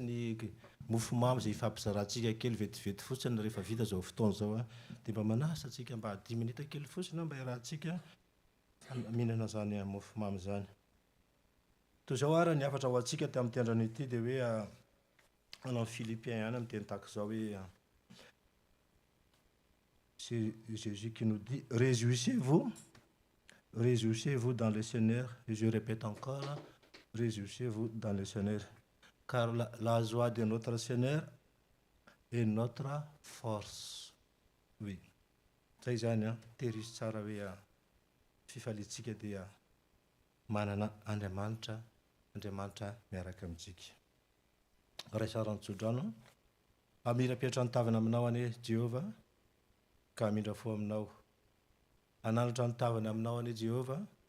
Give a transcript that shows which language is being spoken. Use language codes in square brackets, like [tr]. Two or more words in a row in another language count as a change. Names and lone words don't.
[mg] ny mofomamy zay ifampizarantsika kely vetivety fotsiny rehefa vita zao fotoana zao a dia mba manasa antsika mba 10 minitra kely fotsiny mba iarahantsika mihinana zany mofomamy zany toy izao ary ny afatra ho antsika tamin'ity andrano ity dia hoe anao amin'ny Philippiens ihany amin'ny teny tahaka izao hoe [fr] c'est Jésus qui nous dit réjouissez-vous dans le Seigneur et je répète encore réjouissez-vous dans le Seigneur car la joie de notre Seigneur est notre force [mg] oui zay zany a tehirisy tsara hoe fifalitsika dia manana Andriamanitra miaraka amintsika raisaran'ny tsodrano amira-piatra ny tavana aminao ane Jehova ka amindra fo aminao ananatra ny tavana aminao ane Jehova